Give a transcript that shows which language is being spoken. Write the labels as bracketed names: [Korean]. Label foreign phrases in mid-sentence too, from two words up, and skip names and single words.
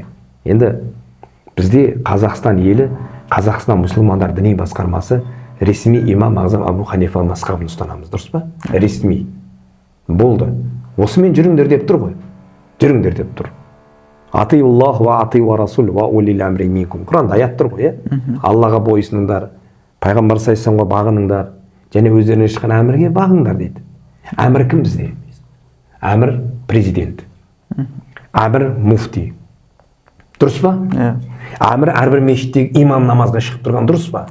[Kazakh] Енді бізде Қазақстан елі, Қазақстан мұсылмандар діни басқармасы ресми имам Ағзам Абу Ханифа мазхабын ұстанамыз, дұрыс па? Ресми. Болды. Осымен жүріңдер деп тұр ғой. Жүріңдер деп тұр. [Arabic] أطيعوا الله وأطيعوا الرسول وأولي الأمر منكم. [Kazakh] Құранда аят тұр ғой, Аллаға бойсыныңдар, пайғамбар саллаллаху бағыныңдар, және өздеріне шыққан әмірге бағыңдар дейді. Әмір кім бізде? Әмір президент. Әмір муфти. Дұрыс па? Әмір әрбір мешіттегі имам намазға шығып тұрған, дұрыс па?